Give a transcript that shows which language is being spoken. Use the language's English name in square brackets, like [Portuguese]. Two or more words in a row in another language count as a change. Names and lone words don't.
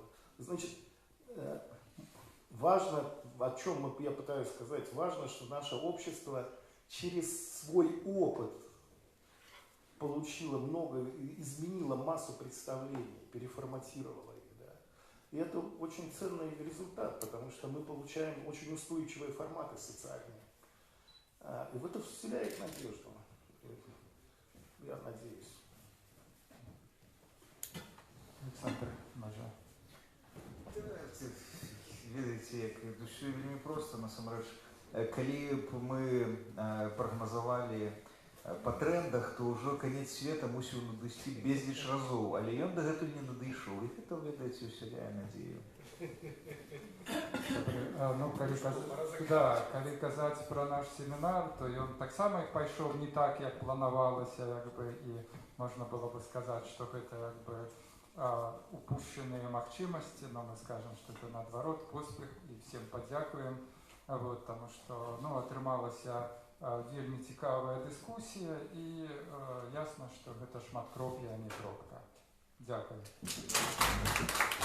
[Russian] Значит, важно, о чем я пытаюсь сказать, важно, что наше общество через свой опыт получило много, изменило массу представлений, переформатировало их. Да? И это очень ценный результат, потому что мы получаем очень устойчивые форматы социальные. И в это вселяет надежду. Я надеюсь. Александр, Мажа. [Belarusian] Ведаеце, як ўсё вельмі проста насамрэч. Калі б мы прагназавалі па трэндах, то ўжо канец света мусіў надысці безліч разоў, але ён дагэтуль не надышоў. І гэта, ведаеце, усяляе надзею. Ну, калі казаць пра наш семінар, то ён таксама пайшоў не так, як планавалася, і можна было бы сказаць, што гэта упущенные магчымасці, [Russian] но мы скажем, что это [Belarusian] наадварот поспех і всем падзякуем, [Russian] потому что [Belarusian] атрымалася вельмі цікавая дыскусія і ясна, што гэта шматкроп'я, а не кропка. Дзякуй.